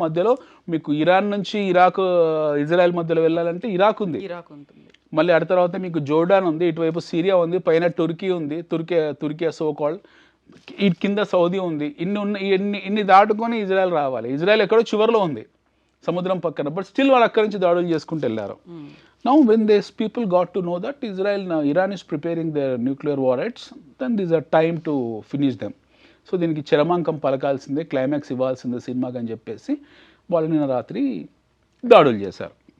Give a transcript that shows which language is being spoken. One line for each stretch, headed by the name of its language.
Telugu: మధ్యలో మీకు ఇరాన్ నుంచి ఇజ్రాయెల్ మధ్యలో వెళ్ళాలంటే ఇరాక్ ఉంది, మళ్ళీ ఆ తర్వాత మీకు జోర్డాన్ ఉంది, ఇటువైపు సిరియా ఉంది, పైన టుర్కీ ఉంది, తుర్కియా సో కాల్డ్, ఈ కింద సౌదీ ఉంది. ఇన్ని దాటుకొని ఇజ్రాయెల్ రావాలి. ఇజ్రాయెల్ ఎక్కడో చివరిలో ఉంది సముద్రం పక్కన, బట్ స్టిల్ వాళ్ళు అక్కడి నుంచి దాడులు చేసుకుంటూ వెళ్ళారు.
English: Now when these people got to know that Iran is preparing their nuclear warheads, then this is a time to finish them.
Telugu: So దీనికి చరమాంకం పలకాల్సిందే, క్లైమాక్స్ ఇవ్వాల్సిందే సినిమాకి అని చెప్పేసి వాళ్ళు నిన్న రాత్రి దాడులు చేశారు.